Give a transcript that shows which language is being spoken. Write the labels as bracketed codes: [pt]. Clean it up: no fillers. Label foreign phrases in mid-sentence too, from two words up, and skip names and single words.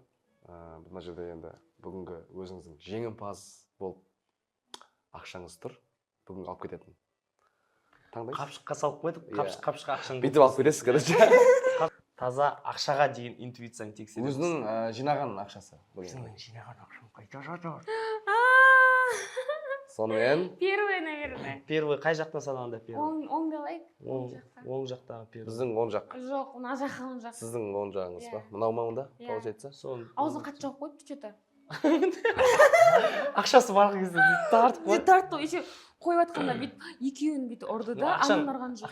[kk] Мына жерде енді бүгінгі өзіңіздің жеңімпаз болып ақшаңыз тұр. Бүгін алып кететін. Таңдайсыз? Қапшыққа салып қойдық, қапшыққа ақшаңды. Бүйтіп алып кетесіз, короче. Таза ақшаға деген интуицияң тексересіз. Өзінің жинаған ақшасы. Өзінің жинаған ақшаң қайда жатыр? Сонымен [ru] Первый, наверное. [kk] Первый қай жақтан санағанда первый? Оң далайық. Оң жақтағы первый. біздің оң жақ. Жоқ, мына жаққа оң жақ. Сіздің оң жағыңыз ба? Мынау ма онда? Получается? Аузын қатты жауып қойыпты что-то. Ақшасы бар кезде тартып қойды. Тартты, еще қойып жатқанда бүйтіп екеуін бүйтіп ұрды да, анын ұрған жоқ.